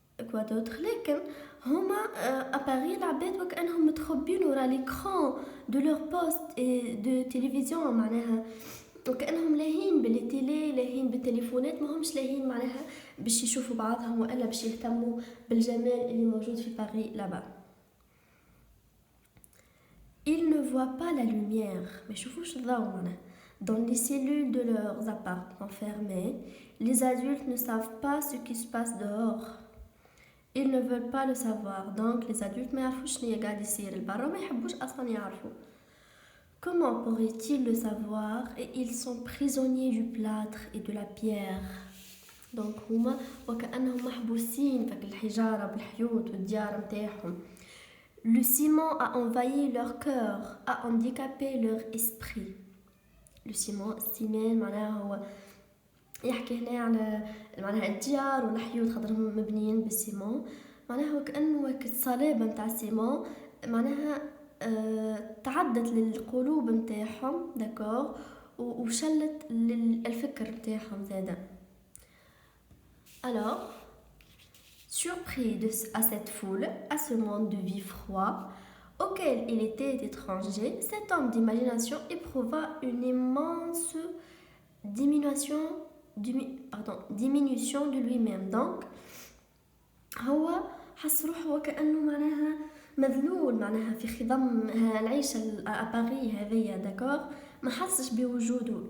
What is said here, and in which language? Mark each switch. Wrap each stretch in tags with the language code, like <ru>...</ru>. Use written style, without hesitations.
<fr>Quoi d'autre</fr> <ar>لكن هما à Paris العباد وكأنهم متخبين ورا</ar> <fr>l'écran de leur poste et de télévision</fr> <ar>معناها وكأنهم لاهين بالتيلي لاهين بالتليفونات ما همش لاهين معناها باش يشوفوا بعضهم وإلا باش يهتموا بالجمال اللي موجود في باريس</ar> <fr>là-bas. Ils ne voient pas la lumière</fr> <ar>ما يشوفوش الضوء معناها.</ar> <fr>Dans les cellules de leurs appartements fermés, les adultes ne savent pas ce qui se passe dehors. Ils ne veulent pas le savoir, donc les adultes</fr> <ar>ما يعرفوش شنو قاعد يصير لبرا ما يحبوش اصلا يعرفوا.</ar> <fr>Comment pourraient-ils le savoir et ils sont prisonniers du plâtre et de la pierre.</fr> <ar>Donc هما وكأنهم محبوسين فك الحجارة بالحيوط والديار نتاعهم.</ar> <fr>Le ciment a envahi leur cœur, a handicapé leur esprit. Le ciment</fr> <ar>السيمان معناها هو يحكي هنا على معناها الديار والحيوط خاطرهم مبنيين بالسيمون معناها وكأنه الصلابة متاع السيمون معناها تعدت للقلوب متاعهم داكور وشلت الفكر متاعهم زادا.</ar> <fr>Alors, surpris à cette foule, à ce monde de vie froid auquel il était étranger, cet homme d'imagination éprouva une immense diminution de lui-même.</fr> <ar>Donc هو حس روحه وكأنه معناها مذلول معناها في خضم العيشة باريس هذيا داكور ما حسش بوجوده.</ar>